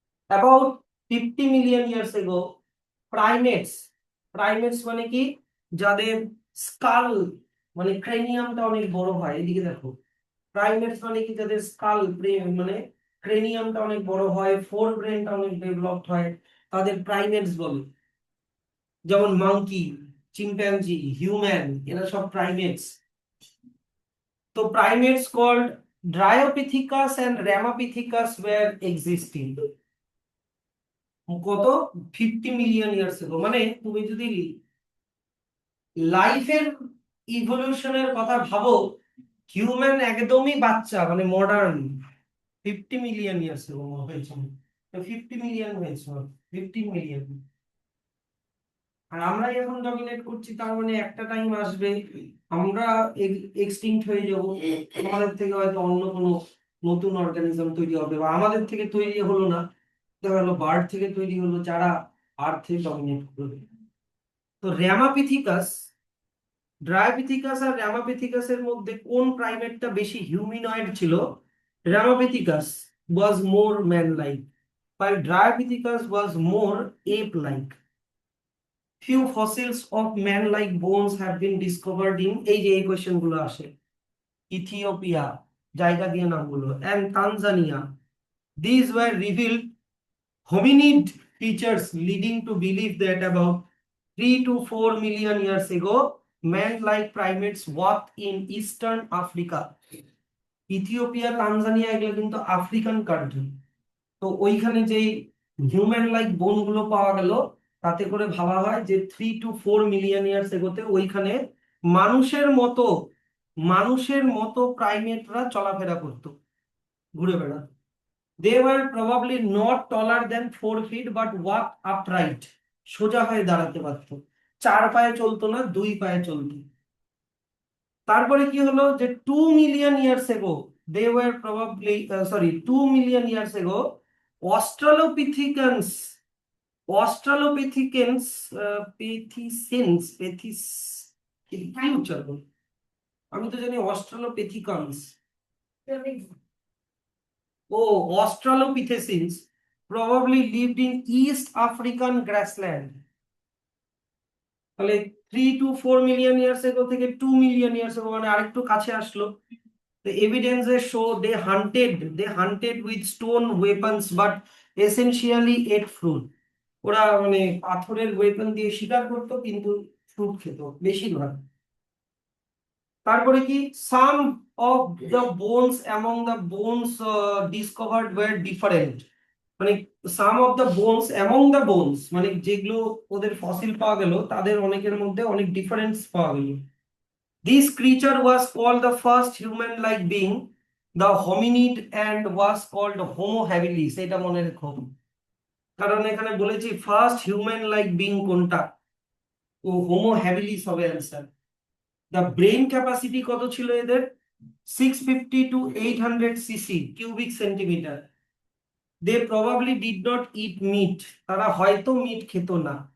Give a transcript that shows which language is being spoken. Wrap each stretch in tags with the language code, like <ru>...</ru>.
<bn>About 50 million years ago, primates, primates মানে কি, যাদের স্কাল মানে ক্রেনিয়ামটা অনেক বড় হয়, এদিকে দেখো, প্রাইমেটস মানে কি যাদের স্কাল মানে ক্রেনিয়ামটা অনেক বড় হয়, ফোর ব্রেনটা অনেক ডেভেলপড হয়, তাদের প্রাইমেটস বলে। যেমন মাঙ্কি, চিম্প্যাঞ্জি, হিউম্যান, এরা সব প্রাইমেটস।</bn> <en>তো primates called Dryopithecus and Ramapithecus were existing কত 50 million years ago।</en> <bn>মানে তুমি যদি লাইফের ইভলিউশনের কথা ভাবো, হিউম্যান একদমই বাচ্চা, মানে মডার্ন 50 মিলিয়ন ইয়ার্স ago হয়েছে। 50 মিলিয়ন হয়েছে, 15 মিলিয়ন। আর আমরা যখন ডমিনেট করছি, তার মানে একটা টাইম আসবে আমরা এক্সটিংক্ট হয়ে যাব, আমাদের থেকে হয়তো অন্য কোনো নতুন অর্গানিজম তৈরি হবে, বা আমাদের থেকে তৈরি হলো না, দেখা গেলো বার্ড থেকে তৈরি হলো, যারা আর্থে ডমিনেট করবে। তো র্যামাপিথিকাস, ড্রায়োপিথিকাস আর র্যামাপিথিকাস এর মধ্যে কোন প্রাইমেটটা বেশি হিউম্যানয়েড ছিল?</bn> <en>Ramapithecus was more man like, while Dryopithecus was more ape-like. Few fossils of man-like bones have been discovered in</en> <bn>এই যে এই কোয়েশ্চেন গুলো আসে, ইথিওপিয়া, জায়গা দিয়ে নামগুলো,</bn> <en>and Tanzania. These were revealed hominid features leading to believe that about 3 to 4 million years ago, man-like primates walked in eastern Africa.</en> <bn>Ethiopia, Tanzania, এগুলো কিন্তু আফ্রিকান কান্ট্রি। তো ওইখানে যে হিউম্যান লাইক বোন গুলো পাওয়া গেল, তাতে করে ভাবা হয় যে 3 to 4 মিলিয়ন ইয়ার্স এগোতে ওইখানে মানুষের মতো মানুষের মতো প্রাইমেটরা চলাফেরা করতো, ঘুরে বেড়াতো।</bn> <en>they were probably not taller than 4 feet but walk upright,</en> <bn>সোজা হয়ে দাঁড়াতে পারতো, চার পায়ে চলতো</bn> <en>না, দুই পায়ে চলতো।</en> <bn>তারপরে কি হলো যে</bn> <en>2 million years ago, they were probably, sorry, 2 million years ago australopithecines, australopithecines, pithecines, পেথিস,</en> <bn>কি উচ্চারণ, আমি তো জানি</bn> <en>Australopithecines, ও australopithecines probably lived in East African grassland.</en> <bn>তাহলে 3 to 4 মিলিয়ন ইয়ার্স এগো থেকে 2 মিলিয়ন ইয়ার্স এগো, মানে আরেকটু কাছে আসলো।</bn> <en>The evidences show they hunted with stone weapons but essentially ate fruit.</en> <bn>ওরা মানে পাথরের ওয়েপন দিয়ে শিকার করতো, কিন্তু ফ্রুট খেত বেশিরভাগ। তারপরে কি,</bn> <en>Some of the bones among the bones discovered were different.</en> <bn>মানে সাম of the bones among the bones মানে যেগুলো ওদের ফসিল পাওয়া গেল, তাদের অনেকের মধ্যে অনেক ডিফারেন্স পাওয়া গেল।</bn> <en>This creature was called the first human-like being, the hominid, and was called Homo habilis.</en> <bn>এটা মনে রেখো, কারণ এখানে বলেছি ফার্স্ট হিউম্যান লাইক বিং কোনটা, ও হোমো হ্যাবিলিস হবে অ্যান্সার।</bn> <en>the brain capacity</en> <bn>কত ছিল এদের?</bn> <en>650 to 800 cc cubic centimetre. They probably did not eat meat,</en> <bn>তারা হয়তো মিট খেত না।</bn>